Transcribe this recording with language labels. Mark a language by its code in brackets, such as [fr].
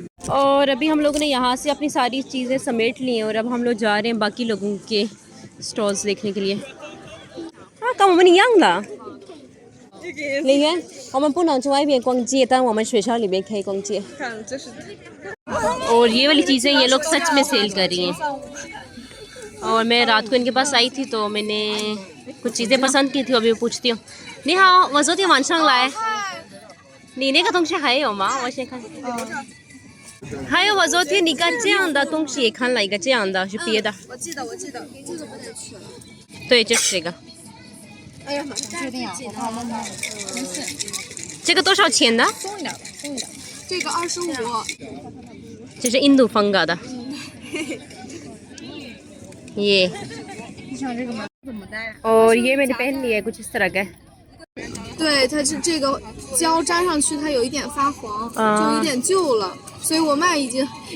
[hi] और अभी हम लोगों ने यहाँ से अपनी सारी चीज़ें समेट ली हैं और अब हम लोग जा रहे हैं बाकी लोगों के स्टॉल्स देखने के लिए। [zh] हाँ, 跟我们一样的。李渊，我们不能去外面逛街，但我们学校里面可以逛街。看，这是 [hi] और ये वाली चीज़ें ये लोग सच में सेल कर रही हैं। और मैं रात को इनके पास आई थी तो मैंने कुछ चीज़ें पसंद की थी, अभी पूछती हूँ। [zh] 你好，我昨天晚上来。你那个东西还有吗？我先看。还有我昨天你看这样的东西也看了一个这样的，是别的。我记得，这个不能去了。对，就是这个。哎呀妈，确定啊？我怕问他。没事。这个多少钱的？松一点，松一点。这个25。这是印度风格的。 [hi] ये [zh] 你想这个吗？怎么戴？ [hi] और ये मैंने पहन लिया है कुछ इस तरह का। [zh] 对，它是这个胶粘上去，它有一点发黄，就有点旧了，所以我卖已经。